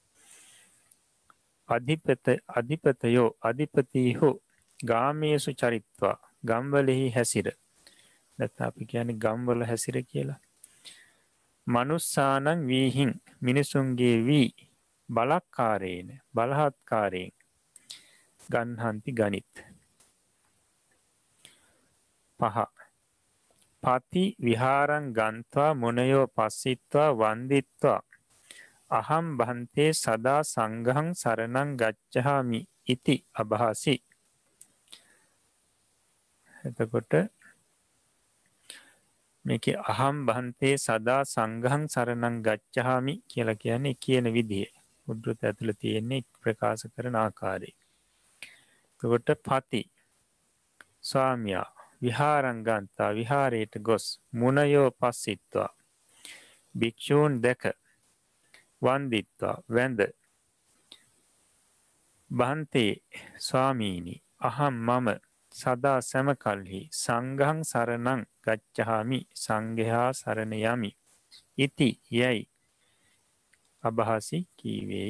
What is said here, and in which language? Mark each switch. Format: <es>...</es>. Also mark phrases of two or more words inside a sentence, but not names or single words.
<si>අධිපතයෝ අධිපතිහු</si> <pi>ගාමේසු චරිත්වා</pi> <si>ගම්වලෙහි හැසිර. නැත්නම් අපි කියන්නේ ගම්වල හැසිර කියලා.</si> <pi>මනුස්සානං වීහිං</pi> <si>මිනිසුන්ගේ වී බලක්කාරේන බලහත්කාරයෙන් ගන්හන්ති ගනිත්. 5.</si> <pi>පති විහාරං ගන්ත්වා මුනයෝ පස්සිත්වා වන්දිත්වා අහම් බන්තේ සදා සංඝං සරණං ගච්ඡාමි ඉති අභාසි.</pi> <si>එතකොට මේකේ</si> <pi>අහම් බන්තේ සදා සංඝං සරණං ගච්ඡාමි</pi> <si>කියලා කියන්නේ කියන විදිය. උද්දෘත ඇතුළේ තියෙන්නේ ප්‍රකාශ කරන ආකාරය. එතකොට පති ස්වාමියා</si> <pi>විහාරං ගන්තා</pi> <si>විහාරයට ගොස්</si> <pi>මුනයෝ පස්සිත්වා</pi> <si>භික්ෂූන් දැක වන්දිත්වා වැඳ බන්තේ ස්වාමීනි අහම් මම සදා සැමකල්හි</si> <pi>සංඝං සරණං ගච්ඡාමි</pi> <si>සංඝයා සරණ යමි ඉති යයි අභාසි කීවේය.</si>